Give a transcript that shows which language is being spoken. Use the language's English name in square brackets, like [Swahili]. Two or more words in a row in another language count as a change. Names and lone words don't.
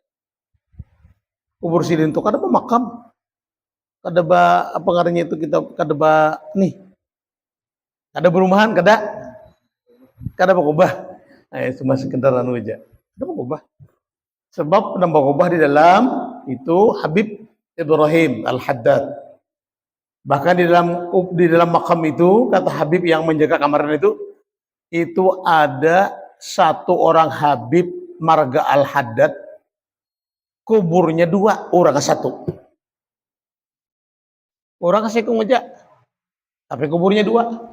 [Banjar] Kubur sidin itu kada makam. Kada apa ngarannya itu kita kada nih. Kada berumahan kada. Kada berubah. Nah, cuma sekedar anu aja. Kada berubah. Sebab penambah kubah di dalam itu Habib Ibrahim Al-Haddad. Bahkan di dalam makam itu, kata Habib yang menjaga kamar itu ada satu orang Habib marga Al-Haddad, kuburnya 2, orang satu. Orang kasih aja, tapi kuburnya 2.